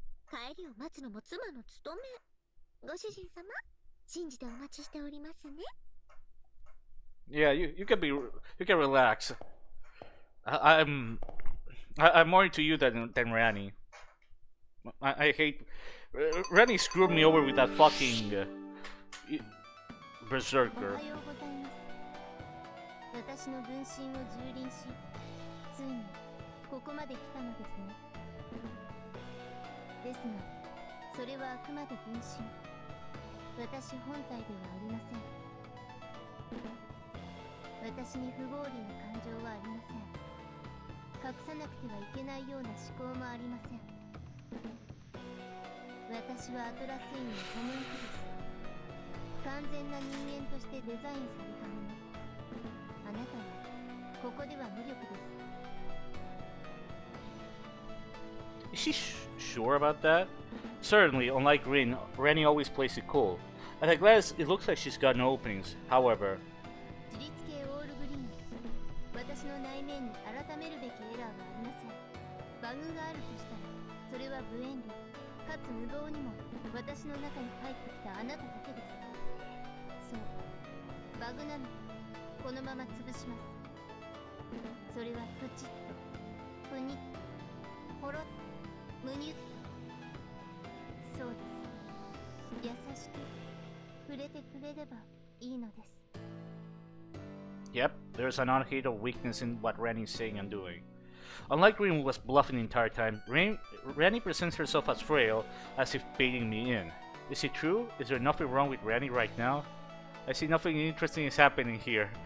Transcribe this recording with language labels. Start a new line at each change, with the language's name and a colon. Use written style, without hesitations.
Japanese: 帰りを待つのも妻の務め。ご主人様、信じてお待ちしておりますね。
English: Yeah, you can relax. I'm more into you than Rani. I hate Rani screwed me over with that fucking berserker.
Japanese: おはようございます。私の分身を蹂躙し、ついにここまで来たのですね。ですが、それはあくまで分身。私本体ではありません。私に不合理な感情はありません。隠さなくてはいけないような思考もありません。私はアトラスインのホムンクルス。完全な人間としてデザインされたもの。あなたはここでは無力です。
English: sure about that? Certainly, unlike Rin, Rennie always plays it cool. At a glance, it looks like she's got no openings. However,
Japanese: 自立系オールグリーン。私の内面に改めるべきエラーはありません。バグがあるとしたら、それは無遠慮、かつ無謀にも私の中に入ってきたあなただけです。そう、バグなので、このまま潰します。それはプチッと、プニッと、ポロッと、ムニュッと。そうです。優しく触れてくれればいいのです。
English: yep, there's an unhidden weakness in what Rennie's saying and doing. Unlike Rin, who was bluffing the entire time, Rennie presents herself as frail, as if baiting me in. Is it true? Is there nothing wrong with Rennie right now? I see nothing interesting is happening here.